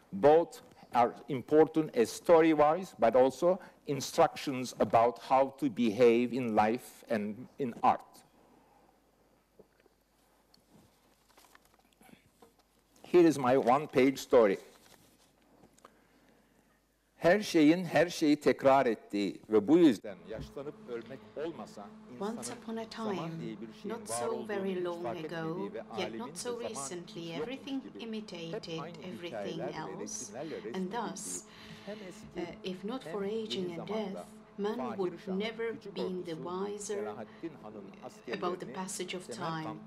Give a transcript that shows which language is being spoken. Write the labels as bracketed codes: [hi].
[en] Both are important as story-wise, but also instructions about how to behave in life and in art. Here is my one-page story. [tr] Her şeyin her şeyi tekrar ettiği ve bu yüzden yaşlanıp ölmek olmasa [en] Once upon a time, not so very long ago, yet not so recently, everything imitated everything else, and thus, if not for aging and death, man would never been the wiser about the passage of time.